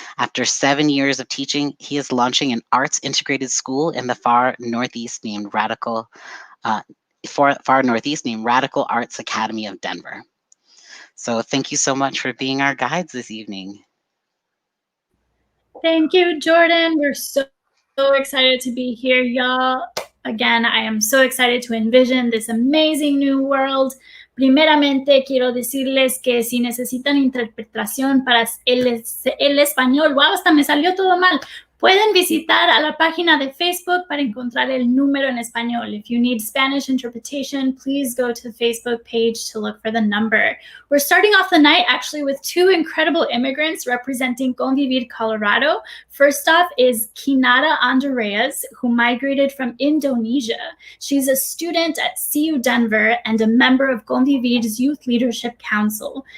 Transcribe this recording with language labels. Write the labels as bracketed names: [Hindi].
[English] After 7 years of teaching, he is launching an arts integrated school in the far northeast named Radical Arts Academy of Denver. So thank you so much for being our guides this evening. Thank you, Jordan. We're so excited to be here, y'all. Again, I am so excited to envision this amazing new world. [Spanish] Primeramente, quiero decirles que si necesitan interpretación para el español, wow, hasta me salió todo mal. Pueden visitar a la página de Facebook para encontrar el número en español. [English] If you need Spanish interpretation, please go to the Facebook page to look for the number. We're starting off the night actually with two incredible immigrants representing Convivir, Colorado. First off is Kinara Andreas, who migrated from Indonesia. She's a student at CU Denver and a member of Convivir's Youth Leadership Council.